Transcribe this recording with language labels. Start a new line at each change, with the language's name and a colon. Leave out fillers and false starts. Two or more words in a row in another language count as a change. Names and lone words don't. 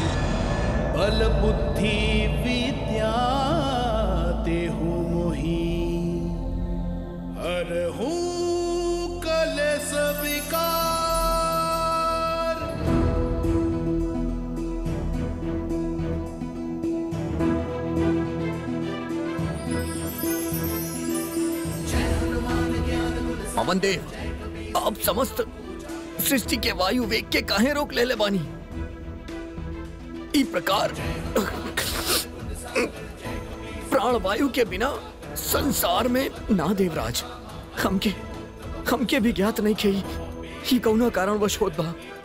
Awadhi: बल बुद्धि विद्या देहु मोहि हरहु कलेश विकार।
Bhojpuri: पवन देव, आप समस्त सृष्टि के वायु वेग के काहे रोक ले बानी? ई प्रकार प्राण वायु के बिना संसार में ना देवराज, हमके भी ज्ञात नहीं खे ही कौना कारणवश होत बा।